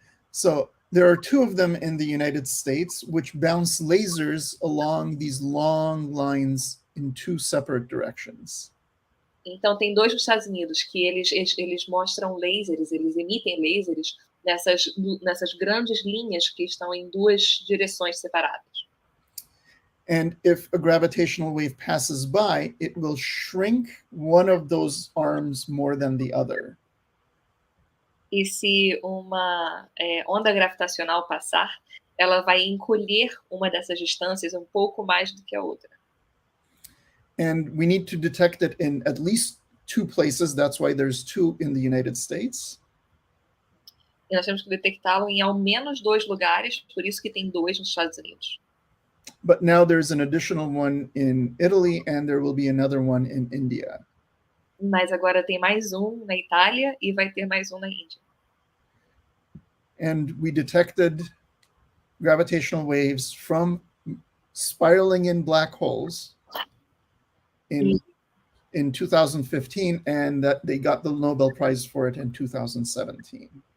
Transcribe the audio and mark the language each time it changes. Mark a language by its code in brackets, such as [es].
[en] So there are two of them in the United States, which bounce lasers along these long lines in two separate directions. [pt] Então, tem dois nos Estados Unidos que eles mostram lasers, eles emitem lasers nessas grandes linhas que estão em duas direções separadas. [en] And if a gravitational wave passes by, it will shrink one of those arms more than the other. [pt] E se uma onda gravitacional passar, ela vai encolher uma dessas distâncias um pouco mais do que a outra. [en] And we need to detect it in at least two places. That's why there's two in the United States. [pt] E nós temos que detectá-lo em ao menos dois lugares, por isso que tem dois nos Estados Unidos. [en] But now there's an additional one in Italy, and there will be another one in India. [pt] Mas agora tem mais um na Itália e vai ter mais um na Índia. [en] And we detected gravitational waves from spiraling in black holes in 2015, and that they got the Nobel Prize for it in 2017.